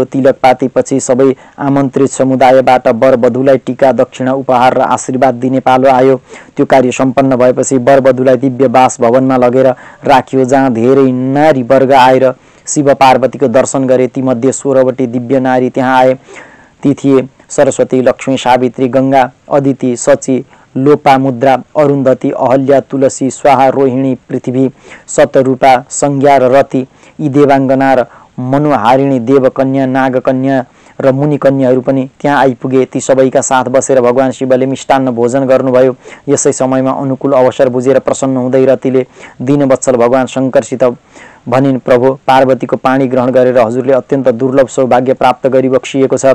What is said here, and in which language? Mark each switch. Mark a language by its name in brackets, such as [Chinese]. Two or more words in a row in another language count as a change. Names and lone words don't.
[Nepali] तिलक पातीपछि सबै आमन्त्रित समुदायबाट वर वधुलाई टीका, दक्षिणा, उपहार र आशीर्वाद दिने पालो आयो। त्यो कार्य सम्पन्न भएपछि वर वधुलाई दिव्य बास भवनमा लगेर राखियो, जहाँ धेरै नारी वर्ग आएर शिव पार्वतीको दर्शन गरे। तीमध्ये 16वटी दिव्य नारी त्यहाँ आए। ती थिए सरस्वती, लक्ष्मी, सावित्री, गंगा, अदिति, सची, लोपामुद्रा, अरुन्धती, अहल्या, तुलसी, स्वाहा, रोहिणी, पृथ्वी, शतरूपा, संज्ञा र रति। यी देवाङ्गना र मनोहारिणी देवकन्या, नागकन्या र मुनिकन्याहरू पनि त्यहाँ आइपुगे। ती सबैका साथ बसेर भगवान शिवले मिष्टान्न भोजन गर्नुभयो। यसै समयमा अनुकूल अवसर बुझेर प्रसन्न हुँदै रतिले दीनवत्सल भगवान शङ्करसित भनिन्, प्रभु, पार्वतीको पानी ग्रहण गरेर हजुरले अत्यन्त दुर्लभ सौभाग्य प्राप्त गरिबक्सिएको छ।